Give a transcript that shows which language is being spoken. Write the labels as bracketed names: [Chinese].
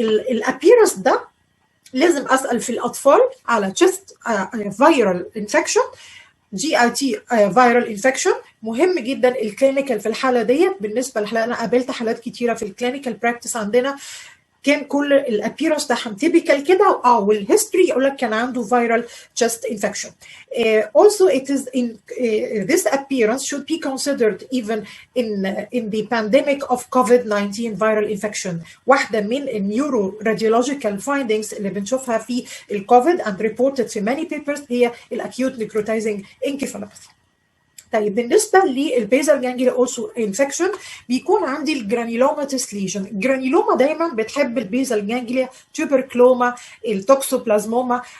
[Arabic] الابيرنس ده لازم اسال في الاطفال على [English] chest viral infection، [Arabic] جي اي تي فيرال انفكشن. مهم جدا الكلينيكال في الحاله ديت. بالنسبه للحاله انا قابلت حالات كتيره في الكلينيكال براكتس عندنا كان كل الابيرنس بتاعهم تيبيكال كده، والهيستوري يقول لك كان عنده [English] viral chest infection. Also it is in this appearance should be considered even in the pandemic of COVID-19 viral infection. [Arabic] واحده من النيورو radiological findings اللي بنشوفها في الكوفيد [English] and reported [Arabic] في [English] many papers [Arabic] هي الاكيوت necrotizing encephalopathy. طيب بالنسبه للبيزال جانجليا اوسو انفكشن بيكون عندي الجرانيلوماتيس ليجن. الجرانيلوما دايما بتحب البيزال جانجليا، توبركلوما، التوكسوبلازموما.